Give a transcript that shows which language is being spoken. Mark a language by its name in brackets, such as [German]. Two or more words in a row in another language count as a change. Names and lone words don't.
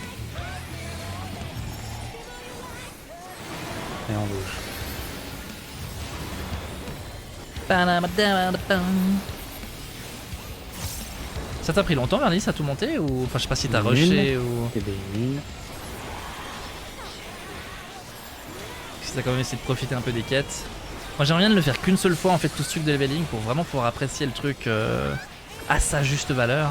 [French] Et on bouge. Pa-da-da-da-da-pam. Ça t'a pris longtemps Vernis à tout monter ou enfin je sais pas si t'as Une rushé ou Et des mines. si t'as quand même essayé de profiter un peu des quêtes. Moi j'aimerais bien de le faire qu'une seule fois en fait tout ce truc de leveling pour vraiment pouvoir apprécier le truc à sa juste valeur.